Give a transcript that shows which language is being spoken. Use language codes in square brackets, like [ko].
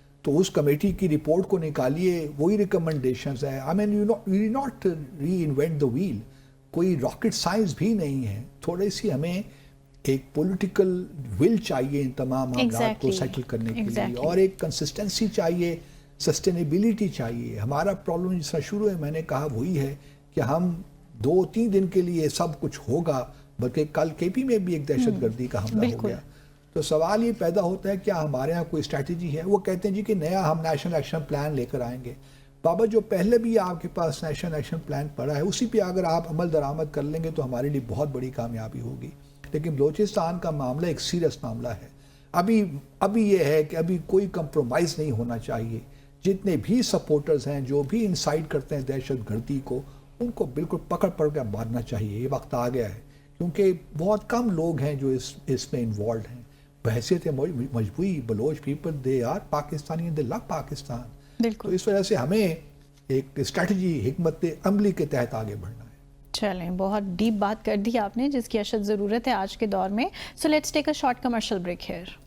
[ur] تو اس کمیٹی کی رپورٹ کو نکالیے، وہی ریکمنڈیشنز ہیں. [en] I mean you not reinvent the wheel. [ur] کوئی راکٹ سائنس بھی نہیں ہے. تھوڑی سی ہمیں ایک پولیٹیکل ول چاہیے ان تمام معاملات کو سیٹل کرنے کے لیے، اور ایک کنسسٹنسی چاہیے، سسٹینیبلٹی چاہیے. ہمارا پرابلم جس طرح شروع ہے میں نے کہا وہی ہے کہ ہم 2-3 دن کے لیے سب کچھ ہوگا، بلکہ کل کے پی میں بھی ایک دہشت گردی کا حملہ ہو گیا. تو سوال یہ پیدا ہوتا ہے کیا ہمارے ہاں کوئی اسٹریٹجی ہے؟ وہ کہتے ہیں جی کہ نیا ہم نیشنل ایکشن پلان لے کر آئیں گے. بابا جو پہلے بھی آپ کے پاس نیشنل ایکشن پلان پڑا ہے اسی پہ اگر آپ عمل درآمد کر لیں گے تو ہمارے لیے بہت بڑی کامیابی ہوگی. لیکن بلوچستان کا معاملہ ایک سیریس معاملہ ہے. ابھی یہ ہے کہ ابھی کوئی کمپرومائز نہیں ہونا چاہیے. جتنے بھی سپورٹرز ہیں، جو بھی انسائٹ کرتے ہیں دہشت گردی کو، ان کو بالکل پکڑ کے مارنا چاہیے. یہ وقت آ گیا ہے، کیونکہ بہت کم لوگ ہیں جو اس میں انوالوڈ ہیں. بحیثیت مجموعی [en] Baloch people, they are Pakistani, they love Pakistan. [ur] تو اس وجہ سے ہمیں ایک اسٹریٹجی، حکمت عملی کے تحت آگے بڑھنا ہے. چلیں، بہت ڈیپ بات کر دی آپ نے جس کی اشد ضرورت ہے آج کے دور میں. [en] So let's take a short commercial break here.